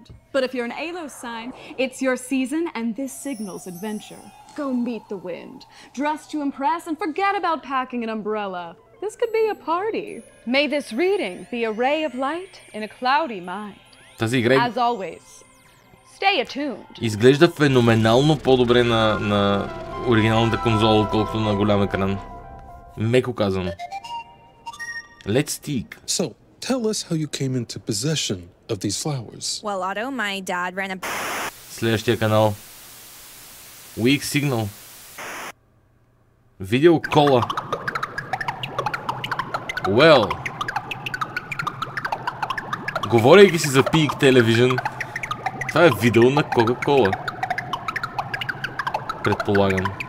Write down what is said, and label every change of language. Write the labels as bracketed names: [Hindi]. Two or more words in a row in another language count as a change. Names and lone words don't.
[English] But if you're an ALO sign, it's your season and this signals adventure. Go meet the wind. Dress to impress and forget about packing an umbrella. This could be a party. May this reading be a ray of light in a cloudy mind. As always, stay attuned. [Bulgarian] Изглежда феноменално по-добре на оригиналната конзола, отколкото на голям екран. Меко казано. [English] Let's speak. So, tell us how you came into possession of these flowers. Well, Otto, my dad ran a... [Bulgarian] Следващия канал. [English] Weak signal. [Bulgarian] Видео кола. Well. Говорейки си за Peak Television, това е видео на Кока-Кола. Предполагам.